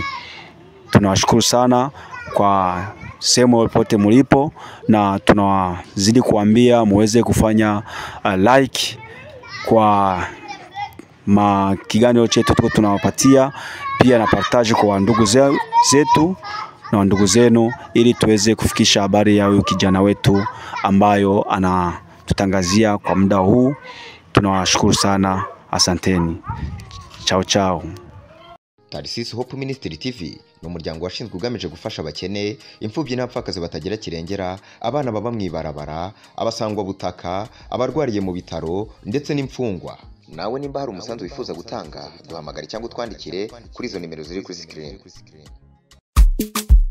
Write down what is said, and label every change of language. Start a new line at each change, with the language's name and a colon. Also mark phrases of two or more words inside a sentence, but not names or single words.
Swahili: Tunawashukuru sana kwa sehemu popote mlipo, na tunawazidi kuambia muweze kufanya like kwa kiganiro chetu tuko tunawapatia, pia na partage kwa ndugu zetu na ndugu zenu, ili tuweze kufikisha habari ya huyu kijana wetu ambayo tutangazia kwa muda huu. Tunawashukuru sana, asanteni. Chao chao.
Kinyarwanda: Tarsis Hope Ministry TV ni umuryango washinzwe ugamije gufasha abakene, imfubyi n'abapfakazi batagira kirengera, abana baba mwibarabara, abasangwa butaka, abarwariye mu bitaro ndetse n'imfungwa. Nawe nimba hari umusanzu wifuza gutanga, duhamagare cyangwa utwandikire kuri izo nimero ziri kuri screen.